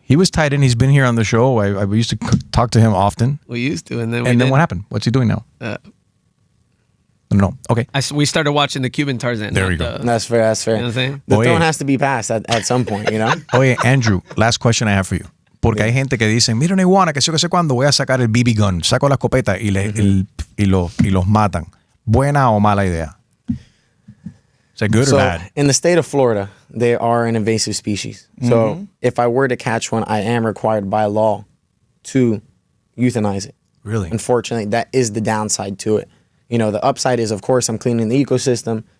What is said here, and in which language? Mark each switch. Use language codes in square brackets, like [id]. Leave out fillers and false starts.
[en] He was tight end. He's been here on the show. I used to talk to him often. We used to, and then what happened? What's he doing now? No. Okay. We started watching the Cuban Tarzan. There we go. That's fair. You know what I'm saying? The [es] Oye. [en] throne has to be passed at some point, you know? Oye, Andrew, last question I have for you. [es] Porque hay gente que dice, mira una iguana, que sé cuándo voy a sacar el BB gun, saco la escopeta y los matan. ¿Buena o mala idea? [en] Is that good or bad? In the state of Florida, they are an invasive species. So if I were to catch one, I am required by law to euthanize it. Really? Unfortunately, that is the downside to it. You know, the upside is, of course, I'm cleaning the ecosystem.